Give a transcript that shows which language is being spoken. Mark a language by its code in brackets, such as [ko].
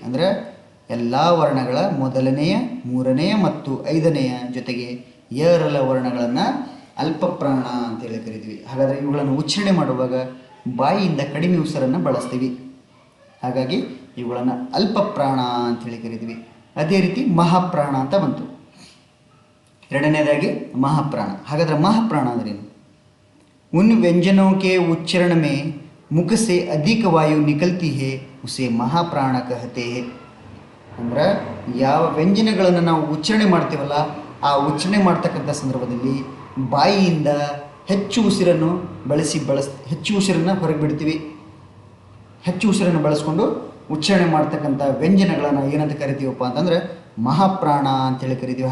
[kn] ಅಂದರೆ ಎಲ್ಲ ವರ್ಣಗಳ ಮೊದಲನೆಯ, ಮೂರನೆಯ ಮತ್ತು 5ನೆಯ ಜೊತೆಗೆ ಯ ರ ಲ ವರ್ಣಗಳನ್ನು ಅಲ್ಪ ಪ್ರಾಣ ಅಂತೇಳಿ ಕರಿತೀವಿ. ಹಾಗಾದರೆ ಇವುಗಳನ್ನು ಉಚ್ಚಾರಣೆ ಮಾಡುವಾಗ ಬಾಯಿಯಿಂದ ಕಡಿಮೆ ಉಸಿರನ್ನು ಬಳಸ್ತೀವಿ, ಹಾಗಾಗಿ ಇವುಗಳನ್ನು ಅಲ್ಪ ಪ್ರಾಣ ಅಂಥೇಳಿ ಕರಿತೀವಿ. ಅದೇ ರೀತಿ ಮಹಾಪ್ರಾಣ ಅಂತ ಬಂತು, ಎರಡನೇದಾಗಿ ಮಹಾಪ್ರಾಣ. ಹಾಗಾದರೆ ಮಹಾಪ್ರಾಣ ಅಂದ್ರೇನು? [hi] उन व्यंजनों के उच्चारण में मुख से अधिक वायु निकलती है उसे महाप्राण कहते हैं. [kn] ಅಂದ್ರೆ ಯಾವ ವ್ಯಂಜನಗಳನ್ನು ನಾವು ಉಚ್ಚಾರಣೆ ಮಾಡ್ತೀವಲ್ಲ, ಆ ಉಚ್ಚಾರಣೆ ಮಾಡ್ತಕ್ಕಂಥ ಸಂದರ್ಭದಲ್ಲಿ ಬಾಯಿಯಿಂದ ಹೆಚ್ಚು ಉಸಿರನ್ನು ಹೆಚ್ಚು ಉಸಿರನ್ನು ಹೊರಗೆ ಬಿಡ್ತೀವಿ. ಹೆಚ್ಚು ಉಸಿರನ್ನು ಬಳಸ್ಕೊಂಡು ಉಚ್ಚಾರಣೆ ಮಾಡ್ತಕ್ಕಂಥ ವ್ಯಂಜನಗಳನ್ನು ಏನಂತ ಕರಿತೀವಪ್ಪ ಅಂತಂದರೆ ಮಹಾಪ್ರಾಣ ಅಂತೇಳಿ ಕರಿತೀವಿ.